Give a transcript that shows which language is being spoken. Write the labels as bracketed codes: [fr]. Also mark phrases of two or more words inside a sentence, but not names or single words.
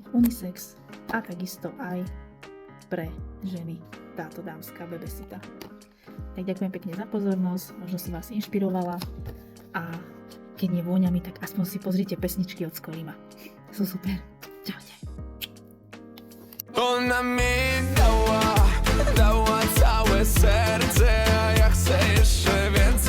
[sk] Unisex a takisto aj pre ženy táto dámska Bebesita. Tak ďakujem pekne za pozornosť, možno som vás inšpirovala a keď nie vôňami, tak aspoň si pozrite pesničky od Skolima. Sú super. Čaute. [pl] Ona mi dała całe serce, a ja chcę jeszcze więcej.